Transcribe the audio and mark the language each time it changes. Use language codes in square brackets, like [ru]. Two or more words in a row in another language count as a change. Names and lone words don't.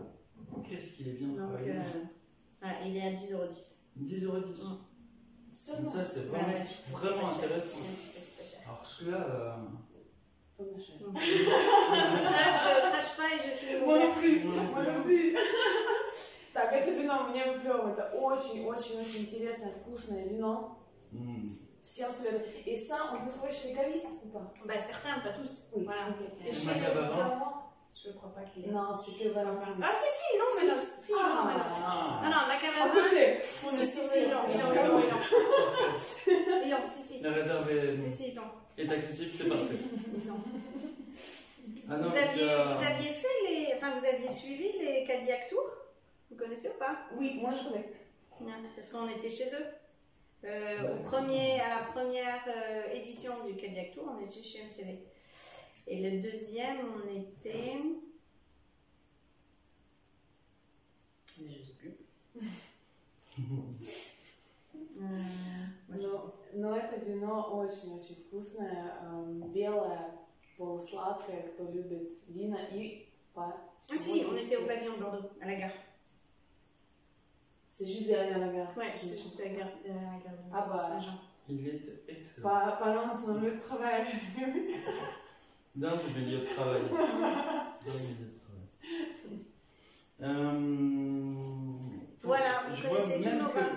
[fr] Qu'est-ce qu'il est bien donc, travaillé. Voilà, il est à 10,10 €. 10,10 €. Ça c'est vraiment intéressant. Alors celui-là... Ça, je crache pas et je fais Moi non plus. Moi non plus. [ru] Так, это вино мне выплевывает. Это очень-очень-очень интересное, вкусное вино. Всем советую. [fr] Et ça, on peut trouver chez les cavistes ou pas? Bah certains, pas tous. Oui. Voilà. Et chez les Macabavins? Je crois pas qu'il est. Non, c'est que Valentin. Ah si, non, mais non. Si, non, mais non. Non, Macabavin. À côté. Si, non, ils ont, si. La réserve est... Si, ils ont. est accessible, c'est parfait. Ils ont. Ah non, vous aviez fait les... Enfin, vous aviez suivi les Cadillac Tour? Vous connaissez ou pas? Oui, moi je connais. Parce qu'on était chez eux. À la première édition du Cadillac Tour, on était chez MCV. Et le deuxième, on était... Je ne sais plus. [ru] Но это вино очень-очень вкусное, белое, полусладкое, кто любит вина и по... [fr] Ah si, on était au pavillon de Bordeaux, à la gare. C'est juste derrière la gare. Ouais, c'est juste à la gare de Ah bah, Saint-Jean. Il est excellent. Pas loin de ton lieu de travail. Dans le milieu de travail. Voilà, vous connaissez tous nos vins.